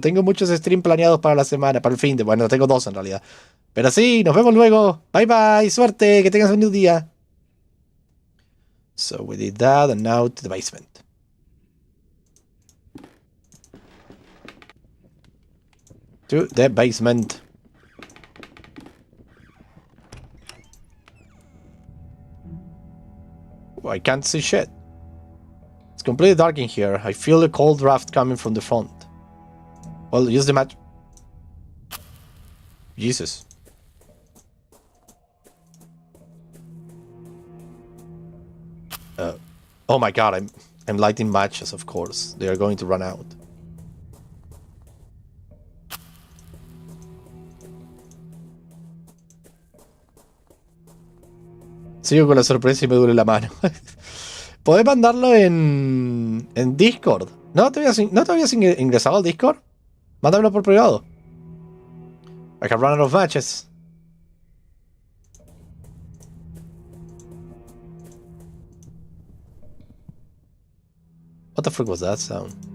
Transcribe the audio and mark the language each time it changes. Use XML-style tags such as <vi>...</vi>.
<es>Tengo muchos streams planeados para la semana, para el fin de... Bueno, tengo 2 en realidad. Pero sí, nos vemos luego. Bye bye, suerte, que tengas un buen día.</es> <en>So we did that, and now to the basement. To the basement. Oh, I can't see shit. It's completely dark in here. I feel the cold draft coming from the front. Well, use the match. Jesus. Oh my god, I'm lighting matches, of course. They are going to run out.</en> <es>Sigo con la sorpresa y me duele la mano. ¿Podés mandarlo en Discord? ¿No te habías ingresado al Discord? Mándamelo por privado.</es> <en>I have run out of matches. What the frick was that sound?</en>